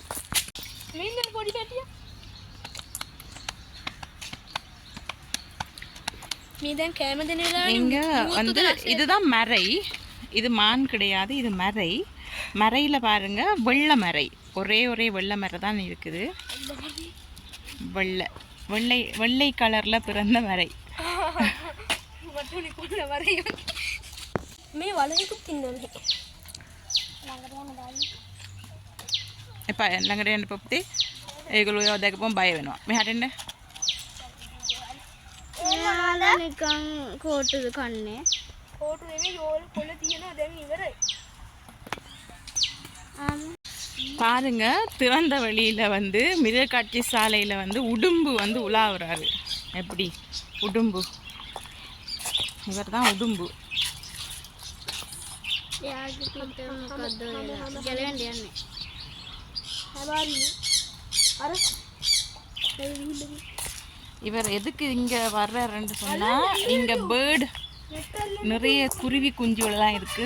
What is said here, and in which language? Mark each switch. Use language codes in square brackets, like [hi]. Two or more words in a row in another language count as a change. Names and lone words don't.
[ta] இங்க வந்து இதுதான் மறை, இது மான் கிடையாது, இது மறை. மறையில் பாருங்க வெள்ளை மறை, ஒரே வெள்ளை மறை தான் இருக்குது. வெள்ளை வெள்ளை கலர்ல பிறந்த மறை. [si] එපා ළඟට යන්න පොත්තේ ඒගොල්ලෝ දැකපුවම බය වෙනවා. මෙහාට එන්න. එයාලා නිකන් කෝටුද කන්නේ. කෝටු නෙමෙයි යෝල් කොළ තියෙනවා දැන් ඉවරයි. [ta] பாருங்க திறந்த வெளியில வந்து மிருகக்காட்சி சாலையில வந்து உடும்பு வந்து உலாவுறாரு. எப்படி உடும்பு, இவர் தான் உடும்பு. இவர் எதுக்கு இங்க வர்றாருன்னு சொன்னா, இங்க பேர்டு நிறைய குருவி குஞ்சுகள்லாம் இருக்கு.